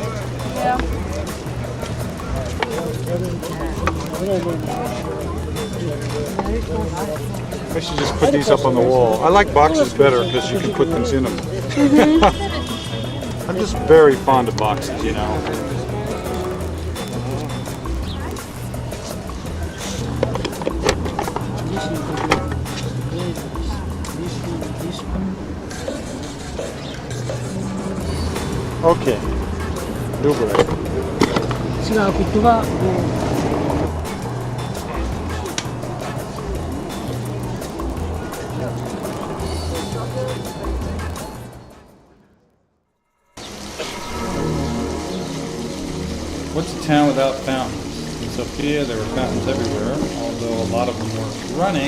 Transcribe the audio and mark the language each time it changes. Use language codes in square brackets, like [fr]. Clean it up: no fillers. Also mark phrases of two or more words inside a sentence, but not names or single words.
[en] Yeah. I should just put these up on the wall. I like boxes better because you can put things in them. I'm just very fond of boxes, you know. Okay. [bg] Добре. Сега, ако това [en] What's a town without fountains? In Sofia, there were fountains everywhere, although a lot of them weren't running.